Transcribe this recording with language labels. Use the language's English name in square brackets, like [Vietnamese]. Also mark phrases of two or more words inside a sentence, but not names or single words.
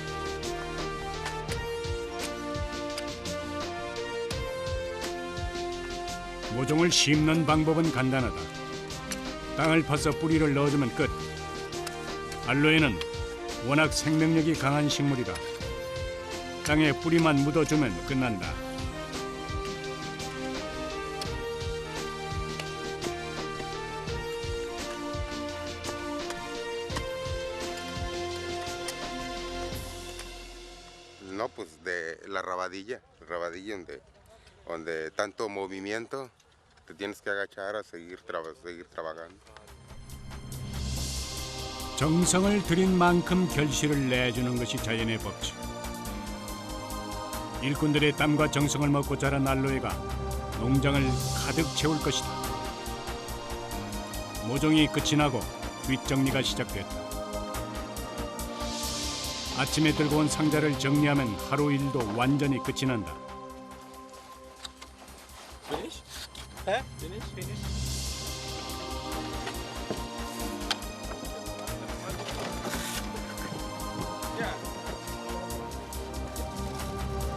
[Korean] 모종을 심는 방법은 간단하다. 땅을 파서 뿌리를 넣어주면 끝. 알로에는 워낙 생명력이 강한 식물이라 땅에 뿌리만 묻어주면 끝난다. [Spanish] No, pues de la rabadilla donde tanto movimiento, te tienes que agachar a seguir trabajando. [Korean] 정성을 들인 만큼 결실을 내주는 것이 자연의 법칙. 일꾼들의 땀과 정성을 먹고 자란 알로에가 농장을 가득 채울 것이다. 모종이 끝이 나고 뒷정리가 시작됐다. 아침에 들고 온 상자를 정리하면 하루 일도 완전히 끝이 난다. [English] Finish? Huh? Finish? Yeah.